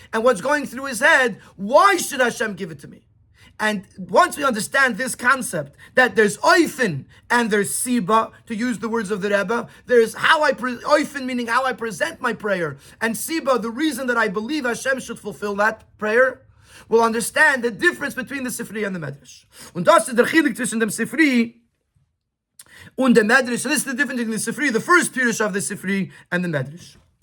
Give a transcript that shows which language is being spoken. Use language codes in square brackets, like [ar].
[en] And what's going through his head, why should Hashem give it to me? And once we understand this concept, that there's oifen and there's siba, to use the words of the Rebbe, there's oifen meaning how I present my prayer, and siba, the reason that I believe Hashem should fulfill that prayer, we'll understand the difference between the Sifri and the Medrash. [yi] Und das ist der Chilik zwischen dem Sifri und dem Medrash. [en] So this is the difference between the Sifri, the first Pirush of the Sifri, and the Medrash.